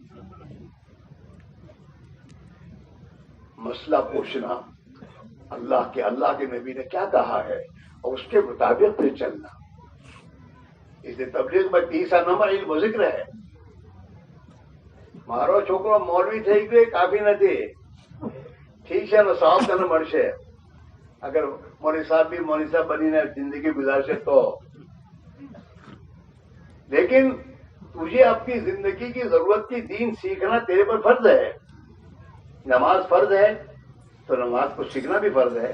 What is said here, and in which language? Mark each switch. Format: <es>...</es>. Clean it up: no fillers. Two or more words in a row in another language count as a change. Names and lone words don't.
<ur>مسئلہ پوچھنا، اللہ کے نبی نے کیا کہا ہے اور اس کے مطابق پھر چلنا. اس لیے تبلیغ میں 30 نمبر علم و ذکر ہے.</ur> <gu>મારો છોકરો મૌલવી થઈ ગયો કાફી નથી.</gu> <ur>ٹھیک ہے نا، 100 کا نمبر છે. اگر مولوی صاحب بھی مولوی صاحب بنીને زندگی گزارશે تو. لیکن تجھے اپنی زندگی کی ضرورت کی دین سیکھنا تیرے پر فرض ہے. نماز فرض ہے تو نماز کو سیکھنا بھی فرض ہے.</ur>